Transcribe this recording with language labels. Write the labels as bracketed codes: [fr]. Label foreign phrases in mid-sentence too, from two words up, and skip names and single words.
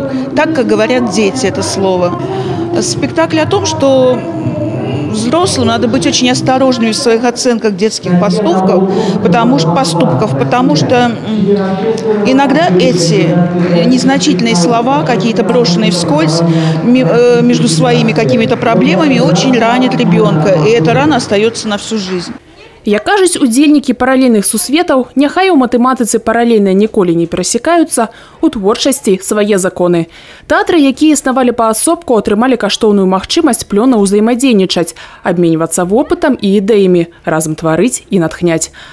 [ru] Так, как говорят дети, это слово. Спектакль о том, что взрослым надо быть очень осторожными в своих оценках детских поступков, потому что иногда эти незначительные слова, какие-то брошенные вскользь между своими какими-то проблемами, очень ранят ребенка, и эта рана остается на всю жизнь. [be] Як кажуць удзельнікі паралельных сусветаў, няхай у матэматыцы паралельныя ніколі не перасекаюцца, у творчасці свае законы. Тэатры, якія існавалі паасобку, атрымалі каштоўную магчымасць плённа ўзаемадзейнічаць, абменьвацца вопытам і ідэямі, разам тварыць і натхняць.